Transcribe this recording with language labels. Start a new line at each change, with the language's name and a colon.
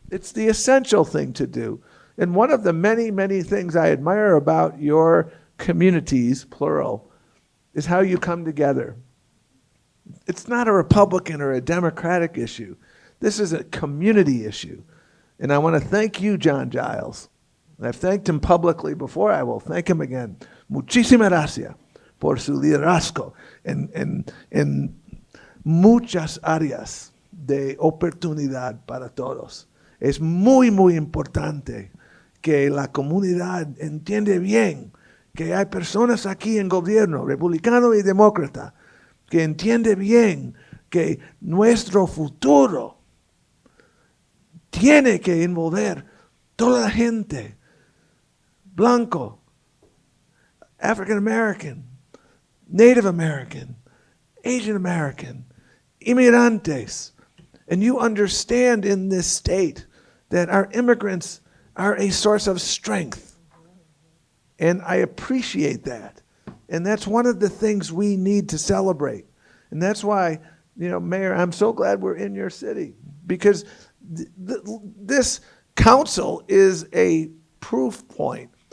English: It's the essential thing to do. And one of the many, many things I admire about your communities, plural, is how you come together. It's not a Republican or a Democratic issue. This is a community issue. And I want to thank you, John Giles. I've thanked him publicly before. I will thank him again.
Spanish: Muchísimas gracias por su liderazgo en muchas áreas de oportunidad para todos. Es muy, muy importante que la comunidad entiende bien que hay personas aquí en gobierno, republicano y demócrata, que entiende bien que nuestro futuro tiene que envolver toda la gente, blanco,
English: African American, Native American, Asian American,
Spanish: inmigrantes.
English: And you understand in this state that our immigrants are a source of strength. And I appreciate that. And that's one of the things we need to celebrate. And that's why, Mayor, I'm so glad we're in your city, because this council is a proof point.